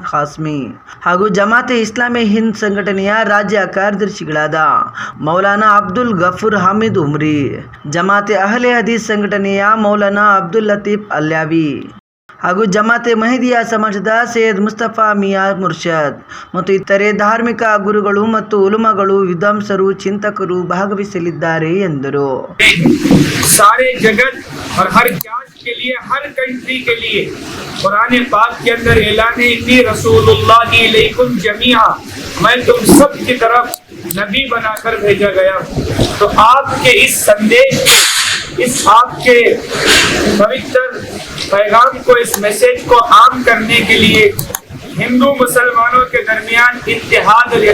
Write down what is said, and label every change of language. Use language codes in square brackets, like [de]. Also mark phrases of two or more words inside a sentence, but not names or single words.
[kn] ಖಾಸ್ಮಿ ಹಾಗೂ ಜಮಾತೆ ಇಸ್ಲಾಮಿ ಹಿಂದ್ ಸಂಘಟನೆಯ ರಾಜ್ಯ ಕಾರ್ಯದರ್ಶಿಗಳಾದ ಮೌಲಾನಾ ಅಬ್ದುಲ್ ಗಫೂರ್ ಹಾಮಿದ್ ಉಮ್ರಿ, ಜಮಾತೆ ಅಹ್ಲೆ ಹದೀಸ್ ಸಂಘಟನೆಯ ಮೌಲಾನಾ ಅಬ್ದುಲ್ ಲತೀಫ್ ಅಲ್ಯಾವಿ ಹಾಗೂ ಜಮಾತೆ ಮಹದಿಯಾ ಸಮಾಜದ ಸೈಯದ್ ಮುಸ್ತಫಾ ಮಿಯಾ ಮುರ್ಷದ್ ಮತ್ತು ಇತರೆ ಧಾರ್ಮಿಕ ಗುರುಗಳು ಮತ್ತು ಉಲಮಾಗಳು, ವಿದ್ವಾಂಸರು, ಚಿಂತಕರು ಭಾಗವಹಿಸಲಿದ್ದಾರೆ ಎಂದರು. [hi] सारे जगत और हर जात के लिए, हर कंट्री के लिए कुरान पाक के अंदर ऐलान है [ar] إني رسول الله إليكم جميعا, [hi] मैं तुम सब की तरफ नबी बनाकर भेजा गया. तो आपके इस संदेश, इस आपके पवित्र पैगाम को, इस मैसेज को आम करने के लिए, हिंदू मुसलमानों के दरमियान इत्तेहाद और